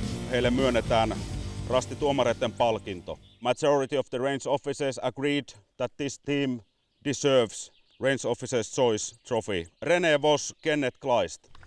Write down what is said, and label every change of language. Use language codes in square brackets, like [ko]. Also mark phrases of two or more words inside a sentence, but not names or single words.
[fi] Heille myönnetään rastituomareiden palkinto. [en] Majority of the range officers agreed that this team deserves Range Officers' Choice Trophy. René Vos, Kenneth Kleist.